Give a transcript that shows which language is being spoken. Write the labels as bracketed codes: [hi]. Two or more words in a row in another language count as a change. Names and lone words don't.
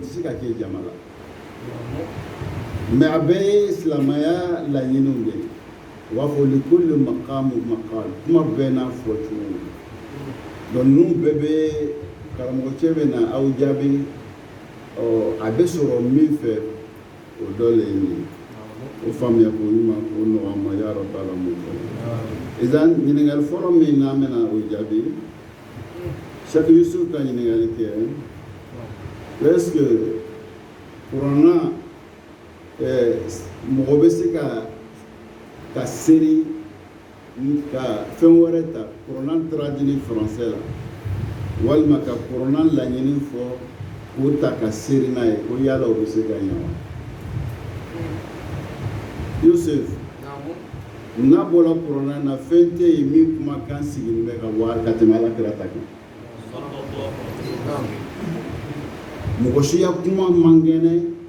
[bm] se ka kɛ jama la mais a bɛɛ ye silamɛya laɲiniw de ye u b'a fɔ [ar] لكل مقام [bm] maqal kuma bɛɛ n'a fɔ cogo donc ninnu bɛɛ bɛ karamɔgɔ cɛ bɛ na aw jaabi a bɛ sɔrɔ min fɛ o dɔ le ye nin ye o faamuya ko ɲuman k'o nɔgɔya an ma [ar] يا رب العالمين [bm] idan ɲininkali fɔlɔ min n'an bɛna o jaabi Cheikh Yusuf ka ɲininkali kɛ [fr] est-ce que [bm] kuranna mɔgɔ bɛ se ka seri ka fɛn wɛrɛ ta kuranna [fr] traduit français [bm] la walima ka kuranna laɲini fɔ k'o ta ka seri n'a ye ko yala o bɛ se ka ɲɛ wa Yusuf n'a bɔra kuranna na fɛn tɛ yen min kumakan sigilen bɛ ka bɔ ka tɛmɛ Alakira ta kan mɔgɔ si ya kuma man kɛnɛ